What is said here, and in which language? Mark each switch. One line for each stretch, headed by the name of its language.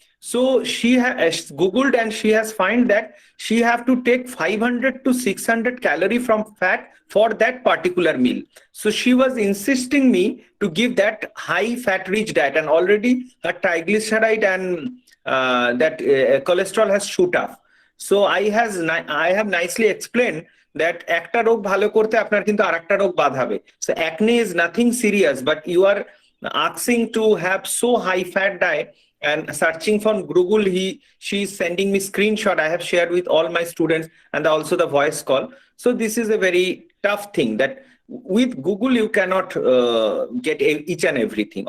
English: So she has Googled, and she has find that she have to take 500 to 600 calorie from fat for that particular meal. So she was insisting me to give that high fat-rich diet, and already her triglyceride and that cholesterol has shoot up. So I have nicely explained that
Bangla: একটা রোগ ভালো করতে আপনার কিন্তু আরেকটা রোগ বাঁধাবে.
English: So acne is nothing serious, but you are asking to have so high fat diet, and searching for Google, she is sending me screenshot. I have shared with all my students, and also the voice call. So this is a very tough thing, that with Google you cannot get each and everything.